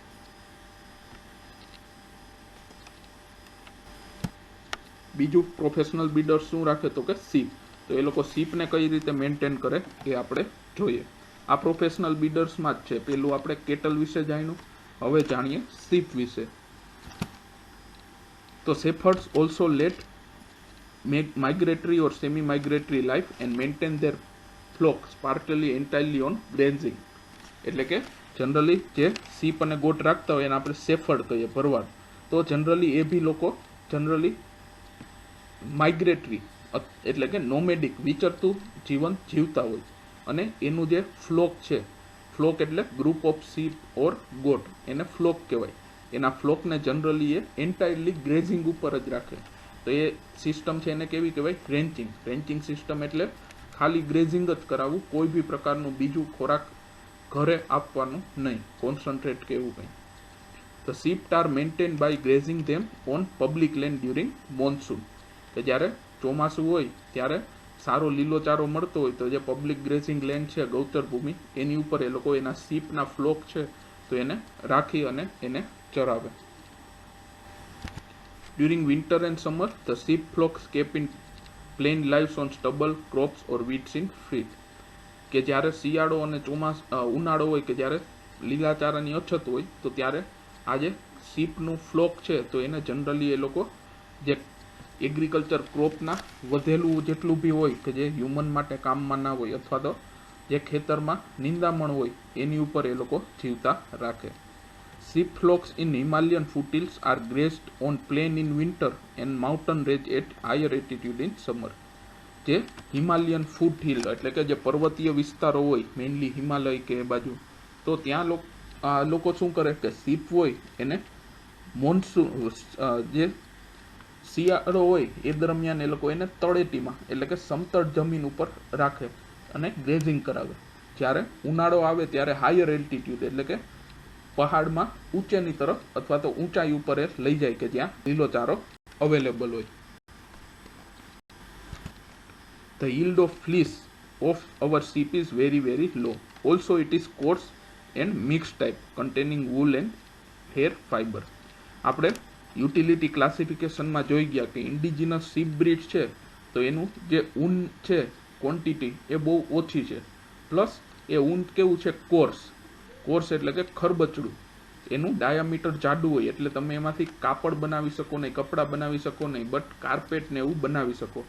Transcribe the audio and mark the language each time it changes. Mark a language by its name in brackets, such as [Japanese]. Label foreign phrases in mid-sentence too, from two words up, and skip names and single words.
[Gujarati] બીજું [English] professional breeder [Gujarati] શું રાખે, તો કે સીપ. તો એ લોકો સીપને કઈ રીતે મેન્ટેન કરે એ આપણે જોઈએ. આ [English] professional breedersમાં [Gujarati] જ છે. પેલું આપણે કેટલ વિશે જાણ્યું, હવે જાણીએ સીપ વિશે. [English] તો shepherds also lead migratory or semi-migratory life and maintain their flocks partly entirely on grazing. [Gujarati] એટલે કે જનરલી જે સીપ અને ગોટ રાખતા હોય એને આપણે શેફર્ડ કહીએ, ભરવાડ. તો જનરલી એ બી લોકો જનરલી માઇગ્રેટરી એટલે કે નોમેડિક વિચરતું જીવન જીવતા હોય, અને એનું જે ફ્લોક છે, ફ્લોક એટલે [English] group of sheep or goat, [Gujarati] એને ફ્લોક કહેવાય. એના ફ્લોકને જનરલી એ [English] entirely grazing [Gujarati] ઉપર જ રાખે. તો એ સિસ્ટમ છે એને કેવી કહેવાય? રેન્ચિંગ. [English] ranching system [Gujarati] એટલે ખાલી ગ્રેઝિંગ જ કરાવવું, કોઈ બી પ્રકારનું બીજું ખોરાક ઘરે આપવાનું નહીં, કોન્સન્ટ્રેટ કે એવું કંઈ. [English] The sheep are maintained by grazing them on public land during monsoon. [Gujarati] કે જ્યારે ચોમાસું હોય ત્યારે સારો લીલોચારો મળતો હોય તો જે [English] public grazing land [Gujarati] છે, ગૌચર ભૂમિ, એની ઉપર એ લોકો એના શીપના ફ્લોક છે તો એને રાખી અને એને ચરાવે. [English] During winter and summer, the sheep flocks kept in plain lives on stubble, crops or weeds in field. [Gujarati] કે જ્યારે શિયાળો અને ઉનાળો હોય કે જ્યારે લીલાચારાની અછત હોય તો ત્યારે આ જે શીપનું ફ્લોક છે તો એને જનરલી એ લોકો જે [English] agriculture cropના [Gujarati] વધેલું જેટલું બી હોય કે જે હ્યુમન માટે કામમાં ના હોય, અથવા તો જે ખેતરમાં નિંદામણ હોય એની ઉપર એ લોકો જીવતા રાખે. [English] Sheep flocks in Himalayan foothills are grazed on plain in winter and mountain range at higher altitude in summer. [Gujarati] જે [English] Himalayan foothill [Gujarati] એટલે કે જે પર્વતીય વિસ્તારો હોય, મેઇનલી હિમાલય કે એ બાજુ, તો ત્યાં લોકો શું કરે કે શીપ હોય એને મોન્સૂન જે શિયાળો હોય એ દરમિયાન એ લોકો એને તળેટીમાં એટલે કે સમતળ જમીન ઉપર રાખે અને ગ્રેઝિંગ કરાવે. જ્યારે ઉનાળો આવે ત્યારે [English] higher altitude [Gujarati] એટલે કે પહાડમાં ઊંચેની તરફ અથવા તો ઊંચાઈ ઉપર એ લઈ જાય કે જ્યાં લીલોચારો અવેલેબલ હોય. [English] The yield of fleece of our sheep is very very low. Also it is coarse and mixed type containing wool and hair fiber. [Gujarati] આપણે [English] utility classificationમાં [Gujarati] જોઈ ગયા કે [English] indigenous sheep breed [Gujarati] છે તો એનું જે ઊન છે ક્વોન્ટિટી એ બહુ ઓછી છે, પ્લસ એ ઊન કેવું છે કોર્સ એટલે કે ખરબચડું, એનું ડાયામીટર જાડું હોય એટલે તમે એમાંથી કાપડ બનાવી શકો નહીં, કપડાં બનાવી શકો નહીં, બટ કાર્પેટ ને એવું બનાવી શકો.